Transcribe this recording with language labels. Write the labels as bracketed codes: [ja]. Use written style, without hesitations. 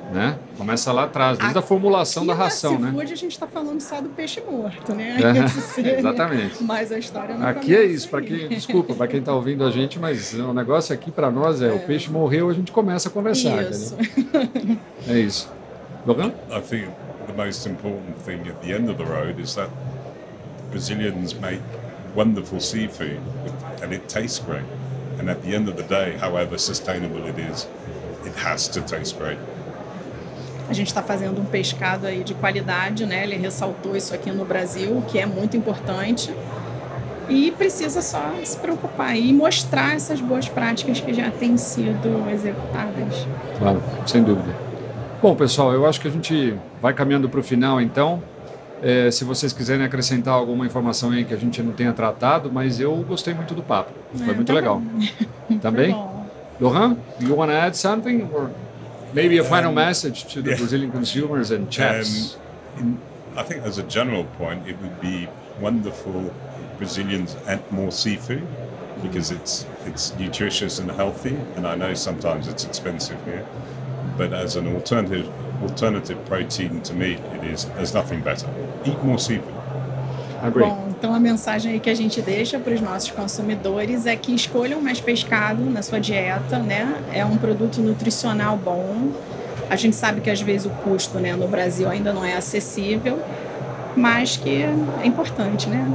[pt] Né? Começa lá atrás, desde a formulação da ração, né? Aqui a gente está falando só do peixe morto, né? Exatamente. Mas a história não aqui é isso, desculpa, para quem está ouvindo a gente, mas o negócio aqui para nós o peixe morreu, a gente começa a conversar. Isso. É isso. Logan? [en] I think the most important thing at the end of the road is that Brazilians make wonderful seafood and it tastes great. And at the end of the day, however sustainable it is, it has to taste great. [pt] A gente está fazendo um pescado aí de qualidade, né? Ele ressaltou isso aqui no Brasil, que é muito importante. E precisa só se preocupar e mostrar essas boas práticas que já têm sido executadas. Claro, sem dúvida. Bom, pessoal, eu acho que a gente vai caminhando para o final, então. Se vocês quiserem acrescentar alguma informação aí que a gente não tenha tratado, mas eu gostei muito do papo. Foi muito legal. Também? [en] Laurent, you want to add something? Or maybe a final message to the Brazilian consumers and chefs? I think as a general point, it would be wonderful if Brazilians ate more seafood because it's nutritious and healthy, and I know sometimes it's expensive here, but as an alternative protein to meat, there's nothing better. Eat more seafood. Agree. [pt] Bom, então a mensagem aí que a gente deixa para os nossos consumidores é que escolham mais pescado na sua dieta, né? É um produto nutricional bom. A gente sabe que às vezes o custo, né, no Brasil ainda não é acessível, mas que é importante, né?